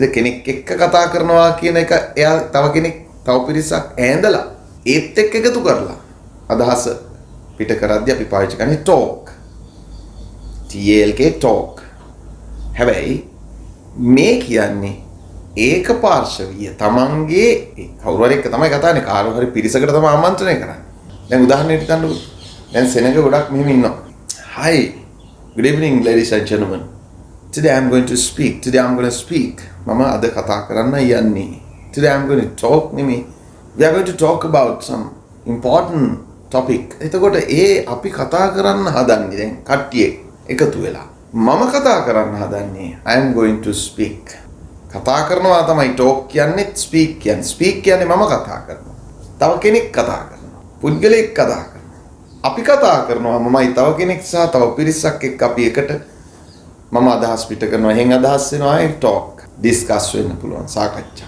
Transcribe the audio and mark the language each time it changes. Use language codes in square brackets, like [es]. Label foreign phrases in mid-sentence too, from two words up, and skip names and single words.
[si] කෙනෙක් එක්ක කතා කරනවා කියන එක එයා තව කෙනෙක් තව පිරිසක් ඈඳලා ඒත් එක්ක එකතු කරලා අදහස පිට කරද්දී අපි පාවිච්චි කරන්නේ talk. [en] TALK talk. [si] හැබැයි මේ කියන්නේ ඒක පාර්ශවීය තමන්ගේ කවුරු හරි එක්ක තමයි කතා කරන්නේ. කාරු හරි පිරිසකට තමයි ආමන්ත්‍රණය කරන්නේ. දැන් උදාහරණයක් ගන්නකො. දැන් සෙනඟ ගොඩක් මෙහෙම ඉන්නවා. [en] Hi. Good evening ladies and gentlemen. Today I'm going to speak. Today I'm going to speak. [si] මම අද කතා කරන්න යන්නේ. [en] Today I'm going to talk නෙමෙයි. We are going to talk about some important topic. [si] එතකොට අපි කතා කරන්න හදන්නේ දැන් කට්ටිය එකතු වෙලා. මම කතා කරන්න හදන්නේ [en] I am going to speak. [si] කතා කරනවා තමයි talk කියන්නේ, speak කියන්නේ. speak කියන්නේ මම කතා කරනවා. තව කෙනෙක් කතා කරනවා. පුද්ගලයෙක් කතා කරනවා. අපි කතා කරනවා මමයි තව කෙනෙක් සහ තව පිරිසක් එක්ක අපි එකට මම අදහස් පිට කරනවා. එහෙන් අදහස් වෙනවා ඒ talk. discuss වෙන්න පුළුවන් සාකච්ඡා.